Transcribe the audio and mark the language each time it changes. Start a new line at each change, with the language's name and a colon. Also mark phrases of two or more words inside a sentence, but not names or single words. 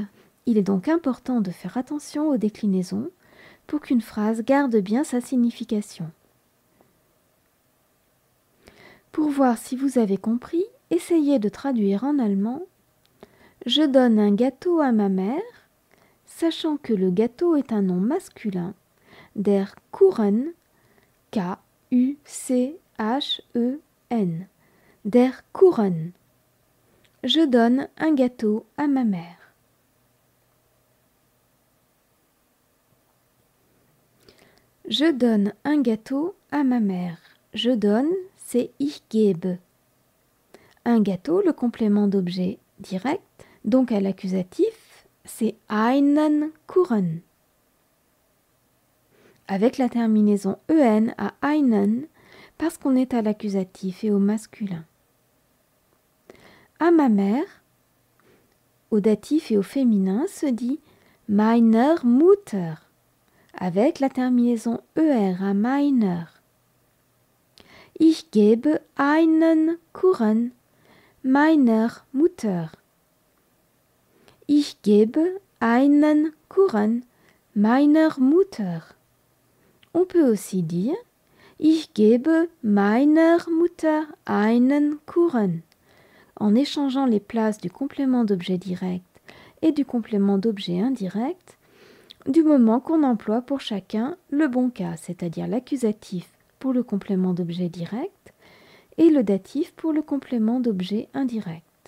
French: Il est donc important de faire attention aux déclinaisons pour qu'une phrase garde bien sa signification. Pour voir si vous avez compris, essayez de traduire en allemand « Je donne un gâteau à ma mère », sachant que le gâteau est un nom masculin,
German: der Kuchen, K-U-C-H-E-N, der Kuchen.
French: Je donne un gâteau à ma mère. Je donne un gâteau à ma mère. Je donne, c'est
German: ich gebe.
French: Un gâteau, le complément d'objet direct, donc à l'accusatif, c'est
German: einen Kuchen.
French: Avec la terminaison en à einen, parce qu'on est à l'accusatif et au masculin. À ma mère, au datif et au féminin, se dit
German: meiner Mutter,
French: avec la terminaison er à meiner.
German: Ich gebe einen Kuchen meiner Mutter. Ich gebe einen Kuchen meiner Mutter.
French: On peut aussi dire
German: Ich gebe meiner Mutter einen Kuchen,
French: en échangeant les places du complément d'objet direct et du complément d'objet indirect, du moment qu'on emploie pour chacun le bon cas, c'est-à-dire l'accusatif pour le complément d'objet direct et le datif pour le complément d'objet indirect.